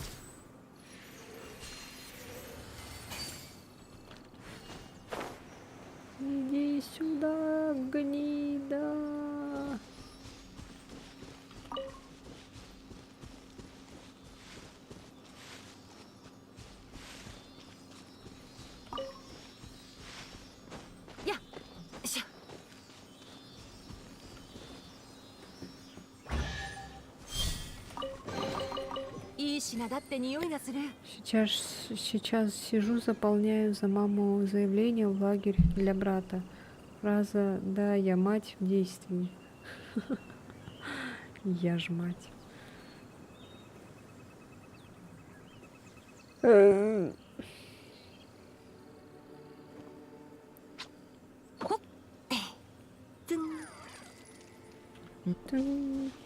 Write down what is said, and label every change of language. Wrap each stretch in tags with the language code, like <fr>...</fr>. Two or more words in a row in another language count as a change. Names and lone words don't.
<ru>Иди сюда, гнида.</ru> <ja>や。しゃ。いい品だって匂いがする。</ja> <ru>Сейчас сижу, заполняю за маму заявление в лагерь для брата. Фраза «Да, я мать» в действии. Я ж мать. Тын.</ru>